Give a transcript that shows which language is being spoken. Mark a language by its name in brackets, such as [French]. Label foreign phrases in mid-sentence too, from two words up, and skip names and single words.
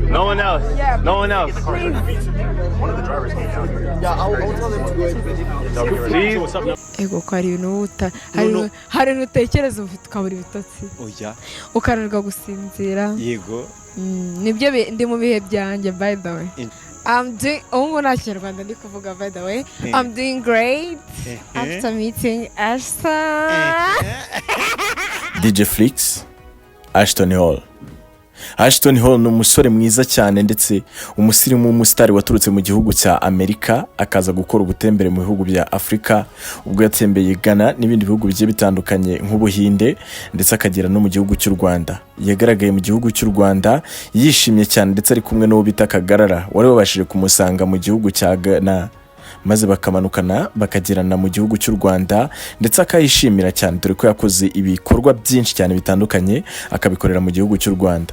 [English] one else. Yeah. No one else. Please. One of the drivers came down here. Yeah, I'll tell them to go ahead. Please. [Kinyarwanda] Ego ko hari ibintu hari n'utekereza ufite ukabura ibitotsi oya ukananirwa gusinzira yego nibyo ndi mu bihe byanjye [English] by the way [Kinyarwanda] ubu nta kinyarwanda ndi kuvuga [English] by the way I'm doing great after meeting Ashton. [Kinyarwanda] DJ Flix, Ashton Hall. Ashton Hall ni umusore mwiza cyane ndetse umusirimu w'umusitari waturutse mu gihugu cya Amerika akaza gukora ubutembere mu bihugu bya Afrika ubwo yatembeye Ghana n'ibindi bihugu bigiye bitandukanye nk'Ubuhinde ndetse akagera no mu gihugu cy'u Rwanda. Yagaragaye mu gihugu cy'u Rwanda yishimye cyane ndetse ari kumwe n'uwo bita Kagarara wari wabashije kumusanga mu gihugu cya Ghana maze bakamanukana bakagerana mu gihugu cy'u Rwanda ndetse akayishimira cyane dore ko yakoze ibikorwa byinshi cyane bitandukanye akabikorera mu gihugu cy'u Rwanda.